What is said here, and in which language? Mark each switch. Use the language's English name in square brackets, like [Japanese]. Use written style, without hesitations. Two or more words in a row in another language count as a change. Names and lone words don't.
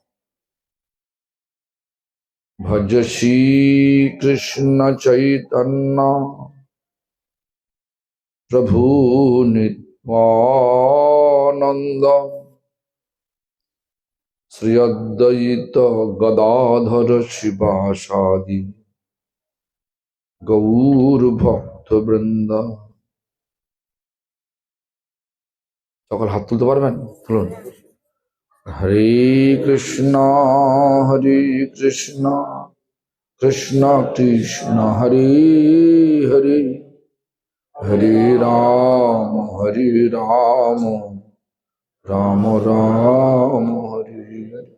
[Sanskrit] भज श्री कृष्ण चैतन्य प्रभु नित्यानंद श्री अद्वैत गदाधर शिवासादि गौर भक्त वृंद। [Bangla] সকল হাত তুলতে পারবেন? তুলুন। [Sanskrit] हरे कृष्ण कृष्ण कृष्ण हरे हरे, हरे राम राम राम हरे हरे।